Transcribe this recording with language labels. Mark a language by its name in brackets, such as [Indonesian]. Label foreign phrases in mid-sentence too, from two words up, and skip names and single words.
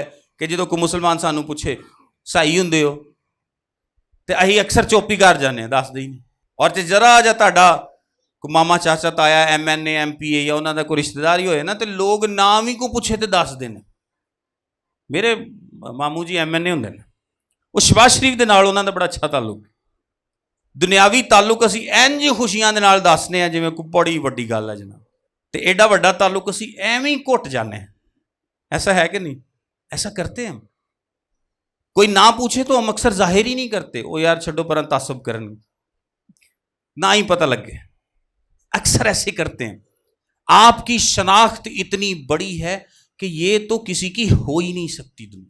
[Punjabi] کہ جدوں کوئی مسلمان سانوں پوچھے صحیح ہوندے ہو تے اہی اکثر چوپی کر جانے دس دے نہیں, اور تے ذرا جا تہاڈا کوئی ماما چاچا تایا MNA MP یا انہاں دا کوئی رشتہ دار ہی ہوئے نا تے لوگ نام ہی کو پوچھے تے دس دے نے میرے مامو جی MNA ہوندے نے. وہ شباز شریف دے نال انہاں دا بڑا اچھا تعلق, دنیاوی تعلق اسی انج خوشیاں دے نال دسنے ہیں جویں کوئی بڑی وڈی گل ہے جناب, تے ایڈا وڈا تعلق اسی ایویں ہی گھٹ جانے ہیں. [Urdu] ایسا ہے کہ نہیں؟ ایسا کرتے ہیں ہم. کوئی نہ پوچھے تو ہم اکثر ظاہر ہی نہیں کرتے, [Punjabi] او یار چھڈو پرا تعصب کرن نہ ہی پتہ لگے, [Urdu] اکثر ایسے کرتے ہیں. آپ کی شناخت اتنی بڑی ہے کہ یہ تو کسی کی ہو ہی نہیں سکتی دنیا.